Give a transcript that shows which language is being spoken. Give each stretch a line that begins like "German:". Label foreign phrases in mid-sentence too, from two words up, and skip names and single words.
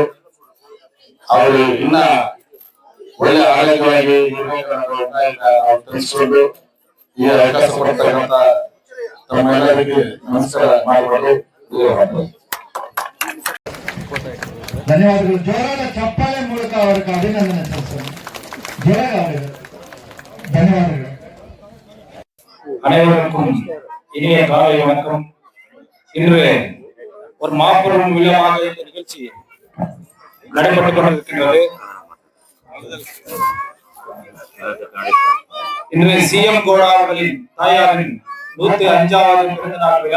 Kannada: ಅವರು ಇನ್ನ ಒಳ್ಳೆ ಆರೋಗ್ಯವಾಗಿ ಇರಬೇಕನ್ನೋ ತಿಳಿಸ್ಕೊಂಡು ಈ ಅವಕಾಶ ಕೊಡ್ತಕ್ಕಂಥ ತಮ್ಮೆಲ್ಲರಿಗೆ ನಮಸ್ಕಾರ ಮಾಡಿಕೊಂಡು ಧನ್ಯವಾದಗಳು. ಜೋರಾದ ಚಪ್ಪಾಳೆ ಮೂಲಕ ಅವರಿಗೆ ಅಭಿನಂದನೆ ಸಲ್ಲಿಸೋಣ. ಜೋರಾಗಿ ಧನ್ಯವಾದಗಳು.
Tamil: அனைவருக்கும் இனிய காலை வணக்கம். இன்று ஒரு மாபெரும் விழாவாக இந்த நிகழ்ச்சி நடைபெற்றுக் கொண்டிருக்கின்றது. இன்று CM கௌடா அவர்களின் தாயாரின் 105வது பிறந்த நாள் விழா.